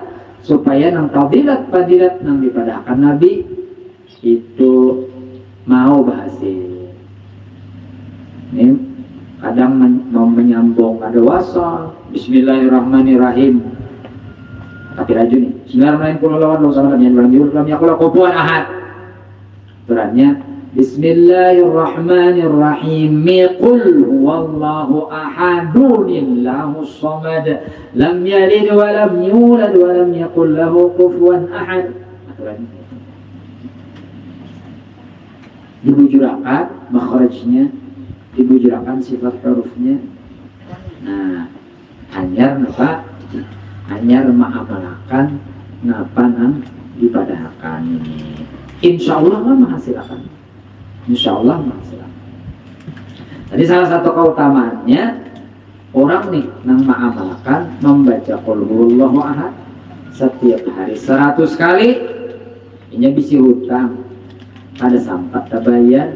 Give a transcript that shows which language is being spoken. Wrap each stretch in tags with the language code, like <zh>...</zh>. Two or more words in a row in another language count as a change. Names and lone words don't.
<bjn>Supaya nang fadilat nang dipadahkan Nabi itu mau berhasil. Ini kadang mau menyambung ada wasal</bjn> <ar>Bismillahirrahmanirrahim,</ar> <bjn>tapi raju nih</bjn> <ar>Bismillahirrahmanirrahim Turannya Bismillahirrahmanirrahim قل هو الله أحد الله الصمد لم يلد ولم يولد ولم يكن له كفوا أحد.</ar> <bjn>Dibujurakan makhrajnya, dibujurakan sifat hurufnya. Nah, hanyar napa? Hanyar ma'amalakan napa nang dipadahkan ini. Insyaallah menghasilkan. Insyaallah menghasilkan. Jadi salah satu keutamaannya orang nih nang ma'amalkan membaca</bjn> <ar>قل هو الله أحد</ar> <bjn>setiap hari 100 kali, ini bisa hutang ada sampai tabayyan.</bjn>